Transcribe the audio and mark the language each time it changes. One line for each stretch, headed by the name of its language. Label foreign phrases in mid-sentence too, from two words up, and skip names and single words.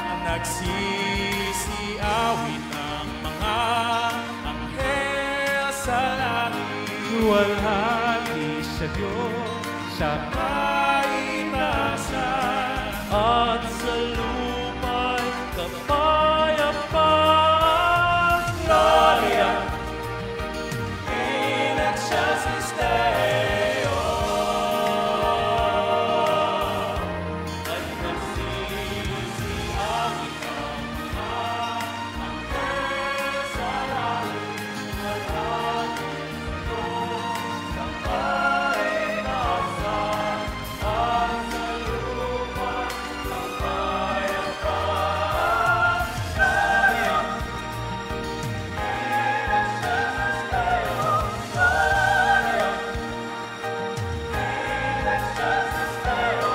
Filipino: nagsisiawit ang mga anghel sa langit. Luwalhati sa Diyos sa kaitaasan, at sa lupa'y kapayapaan.
Latin: Gloria in excelsis Deo.
Filipino: At nagsisiawit ang mga anghel sa langit. Luwalhati sa Diyos sa kaitaasan, at sa lupa'y kapayapaan.
Latin: Gloria in excelsis Deo. Gloria in excelsis Deo.